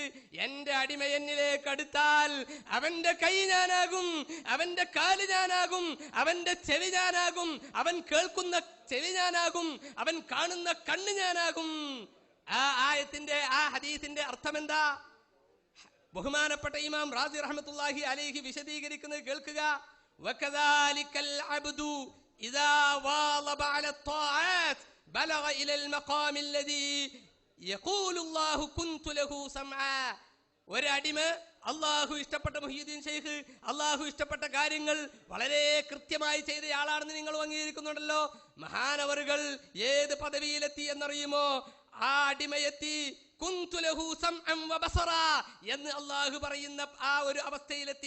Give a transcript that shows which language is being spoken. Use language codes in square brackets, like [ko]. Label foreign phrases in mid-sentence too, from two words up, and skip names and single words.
[ml] എന്റെ അടിമ എന്നിലേക്ക് അടുത്താൽ അവന്റെ കൈ ഞാനാകും, അവന്റെ കാല് ഞാനാകും, അവന്റെ ചെവി ഞാനാകും, അവൻ കേൾക്കുന്ന ചെവി ഞാനാകും, അവൻ കാണുന്ന കണ്ണ് ഞാനാകും. ആ ആയത്തിന്റെ, ആ ഹദീസിന്റെ അർത്ഥം എന്താ? ബഹുമാനപ്പെട്ട ഇമാം റാസി [ar] رحمة الله عليه [ml] വിശദീകരിക്കുന്നത് കേൾക്കുക. [ar] وكذلك العبد إذا واظب على الطاعات بلغ إلى المقام الذي يقول الله كنت له سمعا. [ml] ഒരടിമ അള്ളാഹു ഇഷ്ടപ്പെട്ട മുഹ്യിദ്ദീൻ ഷെയ്ഖ് അള്ളാഹു ഇഷ്ടപ്പെട്ട കാര്യങ്ങൾ വളരെ കൃത്യമായി ചെയ്തയാളാണെന്ന് നിങ്ങൾ അംഗീകരിക്കുന്നുണ്ടല്ലോ. മഹാനവറുകൾ ഏത് പദവിയിലെത്തി എന്നറിയുമോ? ആ അടിമയെത്തി [ar] كنت له سمعا وبصرا [ml] എന്ന് അള്ളാഹു പറയുന്ന ആ ഒരു അവസ്ഥയിലെത്തി.